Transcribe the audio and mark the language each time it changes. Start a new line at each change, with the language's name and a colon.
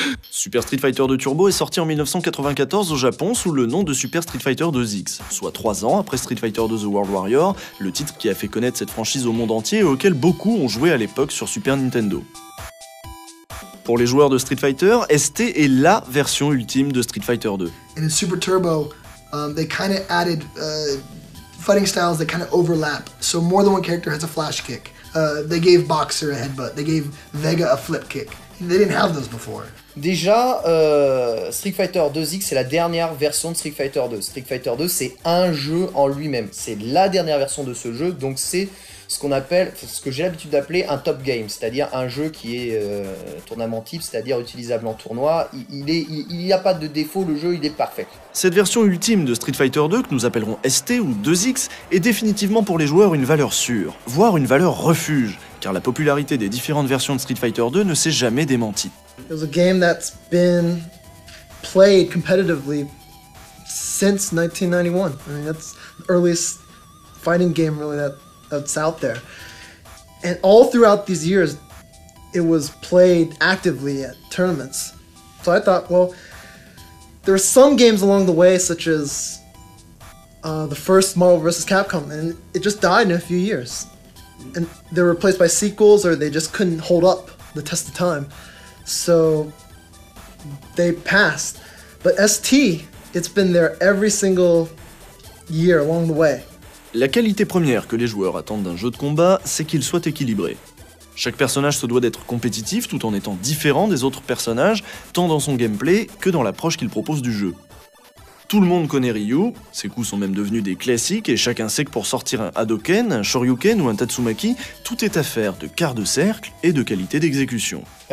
French: Super Street Fighter 2 Turbo est sorti en 1994 au Japon sous le nom de Super Street Fighter 2X, soit 3 ans après Street Fighter 2 The World Warrior, le titre qui a fait connaître cette franchise au monde entier et auquel beaucoup ont joué à l'époque sur Super Nintendo. Pour les joueurs de Street Fighter, ST est LA version ultime de Street Fighter 2.
English: In Super Turbo, they kind of added fighting styles that kind of overlap. So more than one character has a flash kick. They gave Boxer a headbutt. They gave Vega a flip kick. They didn't have those before.
French: Déjà, Street Fighter 2X, c'est la dernière version de Street Fighter 2. Street Fighter 2, c'est un jeu en lui-même. C'est la dernière version de ce jeu, donc c'est ce qu'on appelle, ce que j'ai l'habitude d'appeler un top game, c'est-à-dire un jeu qui est tournament type, c'est-à-dire utilisable en tournoi. Il n'y a pas de défaut, le jeu il est parfait. Cette version ultime de Street Fighter 2, que nous appellerons ST ou 2X, est définitivement pour les joueurs une valeur sûre, voire une valeur refuge, car la popularité des différentes versions de Street Fighter 2 ne s'est jamais démentie.
English: It was a game that's been played competitively since 1991. I mean, that's the earliest fighting game really that's out there. And all throughout these years, it was played actively at tournaments. So I thought, well, there were some games along the way, such as the first Marvel vs. Capcom, and it just died in a few years. And they were replaced by sequels, or they just couldn't hold up the test of time. So they passed. But ST, it's been there every single year along the way.
French: La qualité première que les joueurs attendent d'un jeu de combat, c'est qu'il soit équilibré. Chaque personnage se doit d'être compétitif tout en étant différent des autres personnages, tant dans son gameplay que dans l'approche qu'il propose du jeu. Tout le monde connaît Ryu, ses coups sont même devenus des classiques et chacun sait que pour sortir un Hadoken, un Shoryuken ou un Tatsumaki, tout est affaire de quart de cercle et de qualité d'exécution.